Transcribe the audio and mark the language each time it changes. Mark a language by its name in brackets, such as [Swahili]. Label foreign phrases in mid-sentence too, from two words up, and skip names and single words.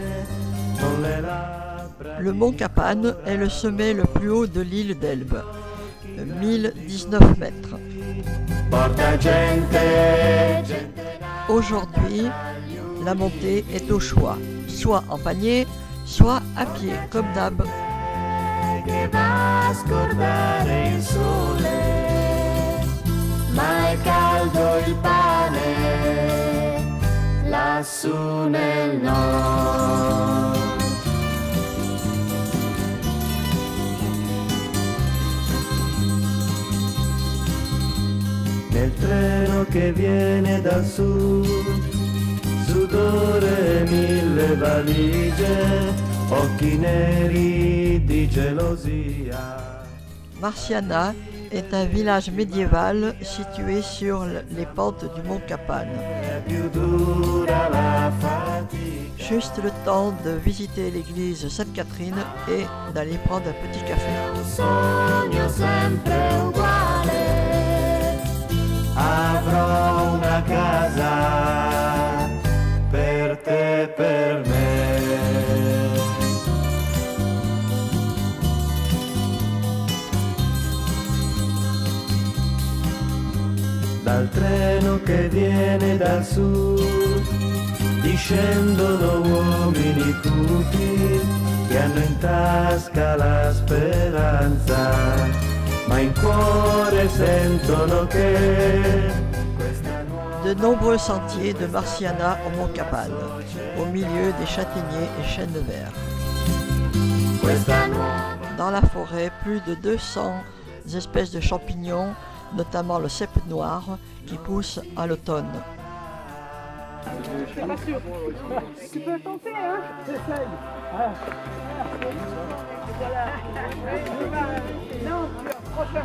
[French] Le mont Capane est le sommet le plus haut de l'île d'Elbe, 1019 mètres. Aujourd'hui, la montée est au choix, soit en panier, soit à pied, comme d'hab. [Italian] Che va a scordare il sole, ma è caldo il pane lassù nel nord. Nel treno che viene dal sud, sudore e 1000 valigie, occhi neri di gelosia. [French] Marciana est un village médiéval situé sur les pentes du mont Capane. [Italian] Più dura la fatica. [French] Juste le temps de visiter l'église Sainte-Catherine et d'aller prendre un petit café. [Italian] Un sogno sempre uguale, avrò una casa per te e per me. Dal treno che viene dal sud discendono uomini cupi che hanno in tasca la speranza, ma in cuore sentono che questa nuova [French] De nombreux sentiers de Marciana au mont Capane, au milieu des châtaigniers et chênes verts. [Italian] questa nuova [French] Dans la forêt, plus de 200 espèces de champignons, notamment le cèpe noir, qui pousse à l'automne. Tu peux tenter, hein? J'essaye. Non, prochain.